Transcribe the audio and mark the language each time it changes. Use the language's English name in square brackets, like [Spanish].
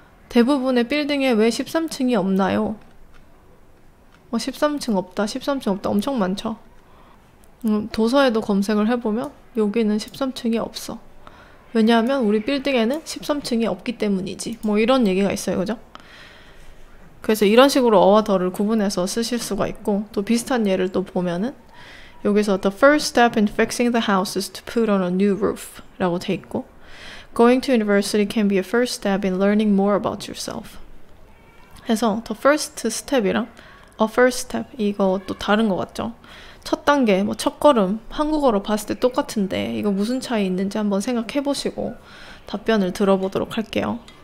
[Korean] 대부분의 빌딩에 왜 13층이 없나요? 13층 없다, 13층 없다 엄청 많죠. 도서에도 검색을 해보면 여기는 13층이 없어. 왜냐하면 우리 빌딩에는 13층이 없기 때문이지. 뭐 이런 얘기가 있어요. 그죠? 그래서 이런 식으로 어와 더를 구분해서 쓰실 수가 있고 또 비슷한 예를 또 보면은 여기서 [English] The first step in fixing the house is to put on a new roof [Korean] 라고 돼 있고 [English] Going to university can be a first step in learning more about yourself. [Korean] 해서 the first step이랑 a first step 이거 또 다른 것 같죠? 첫 단계, 뭐 첫 걸음 한국어로 봤을 때 똑같은데 이거 무슨 차이 있는지 한번 생각해 보시고 답변을 들어보도록 할게요.